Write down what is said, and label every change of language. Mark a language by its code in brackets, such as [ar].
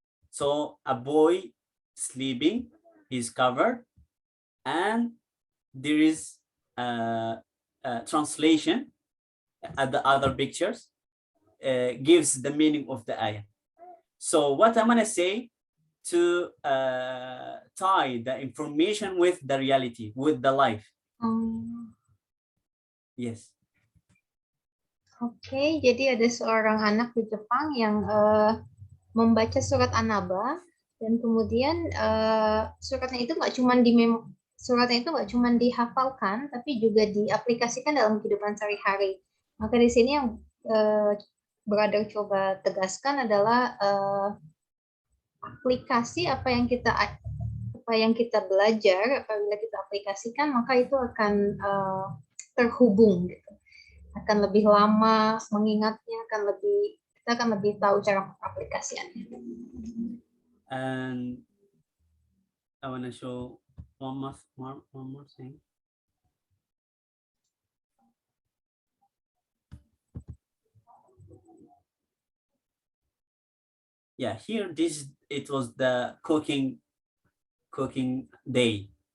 [en] So a boy sleeping, he's covered, and there is a translation at the other pictures, gives the meaning of the ayah. So what I'm gonna say, to tie the information with the reality, with the life. Yes. [id] Oke, jadi ada seorang anak di Jepang yang membaca surat An-Naba, dan kemudian suratnya itu nggak cuma dihafalkan, tapi juga diaplikasikan dalam kehidupan sehari-hari. Maka di sini yang brother coba tegaskan adalah aplikasi apa apa yang kita belajar, apabila kita aplikasikan, maka itu akan terhubung gitu. Akan lebih lama mengingatnya, kita akan lebih tahu cara aplikasiannya. [en] And I want to show one more thing. Yeah, here it was the cooking day.